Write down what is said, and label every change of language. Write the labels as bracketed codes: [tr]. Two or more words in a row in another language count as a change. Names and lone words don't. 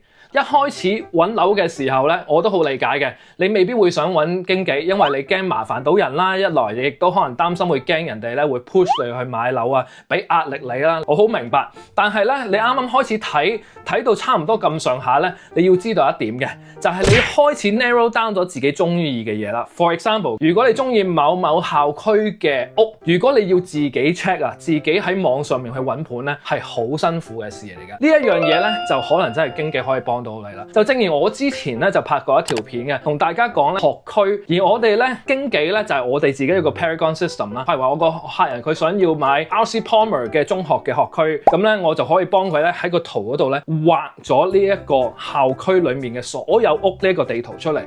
[yue] 一開始揾樓嘅時候咧，我都好理解嘅。你未必會想揾經紀，因為你驚麻煩到人啦。一來亦都可能擔心會驚人哋咧會 push 你去買樓啊，俾壓力你啦。我好明白。但係咧，你啱啱開始睇到差唔多咁上下咧，你要知道一點嘅，就係你開始 [en] narrow down [yue] 咗自己中意嘅嘢啦。 [en] For example， [yue] 如果你中意某某校區嘅屋，如果你要自己 check 啊，自己喺網上面去揾盤咧，係好辛苦嘅事嚟㗎。呢一樣嘢咧，就可能真係經紀可以幫到你啦。就正如我之前咧就拍過一條片嘅，同大家講咧學區，而我哋咧經紀咧就係我哋自己一個 Paragon System 啦。譬如話我個客人佢想要買 RC Palmer 嘅中學嘅學區，咁咧我就可以幫佢咧喺個圖嗰度咧畫咗呢一個校區裡面嘅所有屋呢一個地圖出嚟。